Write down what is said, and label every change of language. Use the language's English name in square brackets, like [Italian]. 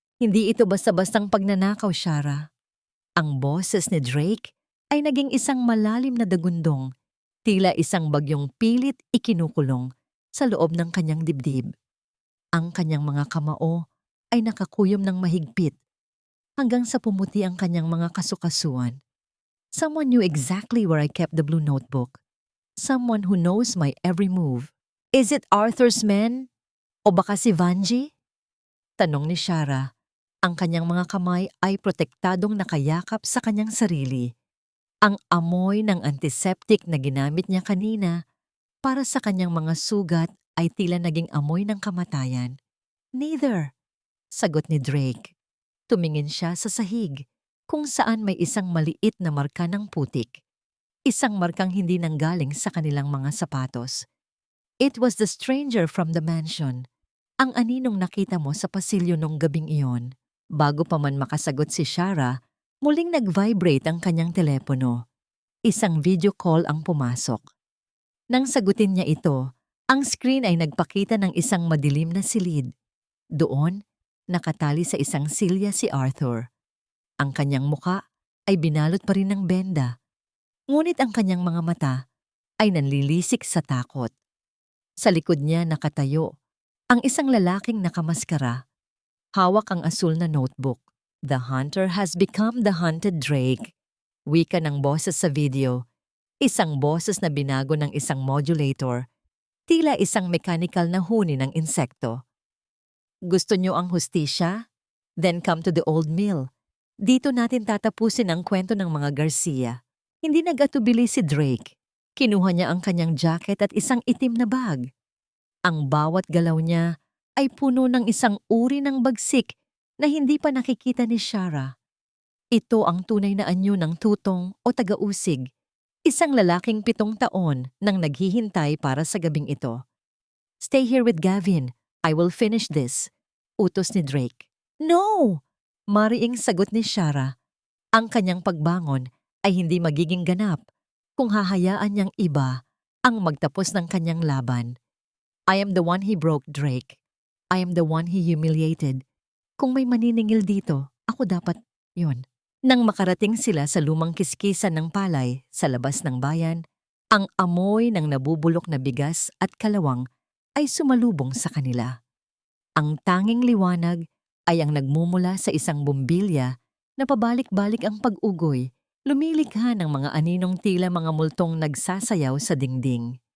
[Filipino] Hindi ito basta-bastang pagnanakaw, Shara. Ang boses ni Drake ay naging isang malalim na dagundong, tila isang bagyong pilit ikinukulong sa loob ng kanyang dibdib. Ang kanyang mga kamao ay nakakuyom ng mahigpit hanggang sa pumuti ang kanyang mga kasukasuan. [English] Someone knew exactly where I kept the blue notebook. Someone who knows my every move. Is it Arthur's men? [Filipino] O baka si Vanji? Tanong ni Shara. Ang kanyang mga kamay ay protektadong nakayakap sa kanyang sarili. Ang amoy ng antiseptic na ginamit niya kanina para sa kanyang mga sugat ay tila naging amoy ng kamatayan. Neither, sagot ni Drake. Tumingin siya sa sahig kung saan may isang maliit na marka ng putik. Isang markang hindi nanggaling sa kanilang mga sapatos. [English] It was the stranger from the mansion. [Filipino] Ang aninong nakita mo sa pasilyo nung gabing iyon. Bago pa man makasagot si Shara, muling nag-vibrate ang kanyang telepono. Isang video call ang pumasok. Nang sagutin niya ito, ang screen ay nagpakita ng isang madilim na silid. Doon, nakatali sa isang silya si Arthur. Ang kanyang muka ay binalot pa rin ng benda. Ngunit ang kanyang mga mata ay nanlilisik sa takot. Sa likod niya nakatayo ang isang lalaking nakamaskara. Hawak ang asul na notebook. [English] The hunter has become the hunted, Drake. [Filipino] Wika ng boses sa video. Isang boses na binago ng isang modulator. Tila isang mechanical na huni ng insekto. Gusto niyo ang hustisya? [English] Then come to the old mill. [Filipino] Dito natin tatapusin ang kwento ng mga Garcia. Hindi nag-atubili si Drake. Kinuha niya ang kanyang jacket at isang itim na bag. Ang bawat galaw niya ay puno ng isang uri ng bagsik na hindi pa nakikita ni Shara. Ito ang tunay na anyo ng tutong o taga-usig. Isang lalaking 7 taon nang naghihintay para sa gabing ito. [English] Stay here with Gavin. I will finish this. [Filipino] Utos ni Drake. [English] No! [Filipino] Mariing sagot ni Shara. Ang kanyang pagbangon ay hindi magiging ganap kung hahayaan niyang iba ang magtapos ng kanyang laban. [English] I am the one he broke, Drake. I am the one he humiliated. [Filipino] Kung may maniningil dito, ako dapat yun. Nang makarating sila sa lumang kiskisan ng palay sa labas ng bayan, ang amoy ng nabubulok na bigas at kalawang ay sumalubong sa kanila. Ang tanging liwanag ay ang nagmumula sa isang bumbilya na pabalik-balik ang pag-ugoy, lumilikha ng mga aninong tila mga multong nagsasayaw sa dingding.